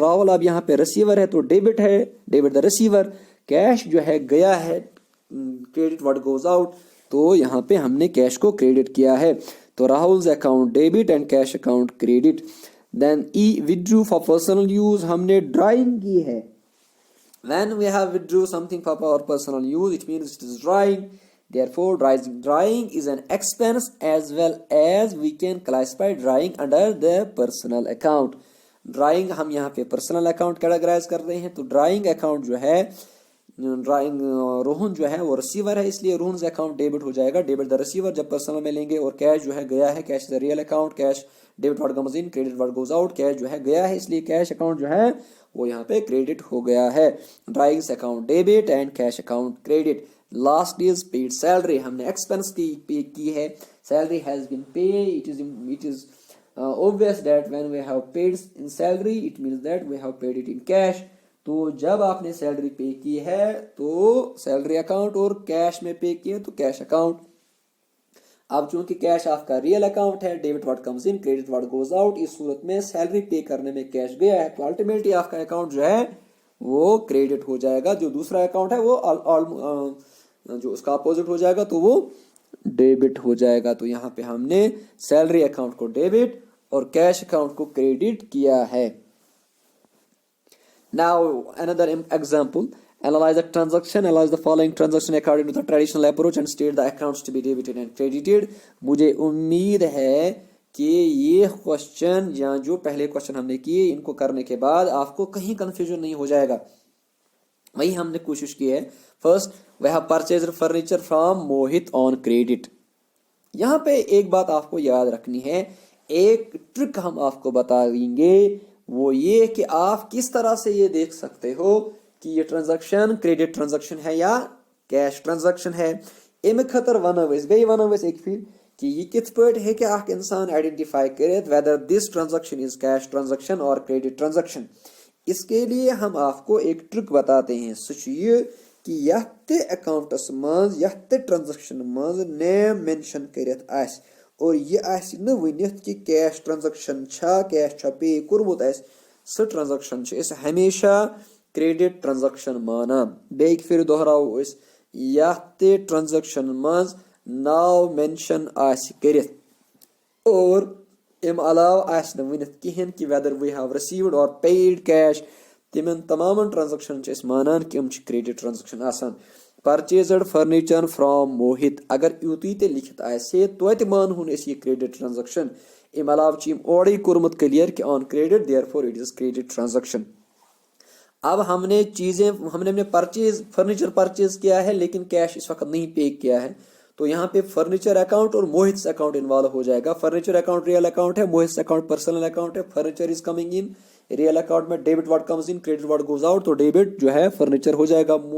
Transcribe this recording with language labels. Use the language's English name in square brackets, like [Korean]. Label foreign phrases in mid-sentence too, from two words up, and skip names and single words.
[Hindi] राहुल अब यहाँ पे रिसीवर है तो डेबिट है, [English] debit the receiver. [Hindi] कैश जो है गया है, [English] credit what goes out, [Hindi] तो यहाँ पे हमने कैश को क्रेडिट किया है। [English] तो Rahul account debit and cash account credit. then I withdrew for personal use, [Hindi] हमने ड्राइंग की है। [English] When we have withdrew something for our personal use, it means it is drawing. Therefore, drawing is an expense as well as we can classify drawing under the personal account. [Hindi] ड्राइंग हम यहाँ पे [English] personal account [Hindi] कैटेगराइज कर रहे हैं, तो [English] drawing account [Hindi] जो है, ड्राइंग रोहन जो है वो रिसीवर है, इसलिए रोहन अकाउंट डेबिट हो जाएगा, [English] debit the receiver [Hindi] जब पर्सनल में लेंगे। और कैश जो है गया है, [English] cash is the real account, cash debit what comes in, credit what goes out, [Hindi] कैश जो है गया है, इसलिए [English] cash account [Hindi] जो है वो यहाँ पे क्रेडिट हो गया है। [English] drawings account debit and cash account credit. last is paid salary, [Hindi] हमने एक्सपेंस की पे की है, [English] salary has been pay, it is obvious that when we have paid in salary it means that we have paid it in cash। [Hindi] तो जब आपने सैलरी पे की है तो [English] salary account, [Hindi] और कैश में पे किए तो [English] cash account. [Hindi] अब चूंकि कैश आपका [English] real account [Hindi] है, [English] debit what comes in, credit what goes out, [Hindi] इस सूरत में सैलरी पे करने में कैश गया है, तो अल्टीमेटली आपका अकाउंट जो है वो क्रेडिट हो जाएगा। जो दूसरा अकाउंट है वो जो उसका अपोजिट हो जाएगा तो वो डेबिट हो जाएगा। तो यहाँ पे हमने [English] salary account [Hindi] को डेबिट और [English] cash account [Hindi] को क्रेडिट किया है। [English] Now another example, analyze the transaction, analyze the following transaction according to the traditional approach and state the accounts to be debited and credited। [Hindi] मुझे उम्मीद है कि ये क्वेश्चन या जो पहले क्वेश्चन हमने किए इनको करने के बाद आपको कहीं कंफ्यूजन नहीं हो जाएगा, वही हमने कोशिश की है। [English] First, we have purchased furniture from Mohit on credit. [Hindi] यहाँ पे एक बात आपको याद रखनी है, एक ट्रिक हम आपको बता देंगे, वो ये कि आप किस तरह से ये देख सकते हो कि ये ट्रांजैक्शन [English] credit transaction [Hindi] है या [English] cash transaction [Hindi] है। [Kashmiri] अमि खतर वनो एक फिर कि ये कित पट है कि आख इंसान आइडेंटिफाई करे [English] whether this transaction is cash transaction or credit transaction. [Hindi] इसके लिए हम आपको एक ट्रिक बताते हैं, सच ये कि [Kashmiri] यह अकाउंटस मज यह ट्रांजैक्शन मज [English] name mention [Kashmiri] करत आस और ये आस न वनित कि [English] cash transaction [Kashmiri] छा, कैश छा पे कुरमुत आस, स ट्रांजैक्शन छ इस हमेशा [English] credit transaction [Kashmiri] माना। बेक फिर दोहराओ इस यह ट्रांजैक्शन मज नाव मेंशन आस करित और इम अलाव आस न वनित किहन कि [English] whether we have received or paid cash, [Kashmiri] तिमन तमाम ट्रांजैक्शन छ मानान कि हम [English] credit transaction [Kashmiri] आसान। [English] purchased furniture from Mohit, [Kashmiri] अगर यूती ते लिखित आसे तो मानहुन ये [English] credit transaction. [Kashmiri] इम अलाव चीम ओडे कोरमुत क्लियर कि [English] on credit therefore it is credit transaction. [Hindi] अब हमने फर्नीचर परचेज किया है लेकिन कैश इस वक्त नहीं पे किया है, तो यहाँ पे [English] furniture account [Hindi] और मोहित अकाउंट इन्वॉल्व हो जाएगा। [English] furniture account real account [Hindi] है, मोहित अकाउंट [English] personal account [Hindi] है। [English] furniture is coming in, real account [Hindi] में [English] debit what comes in, credit what goes out, [Hindi] तो डेबिट जो है फर्नीचर हो जाएगा।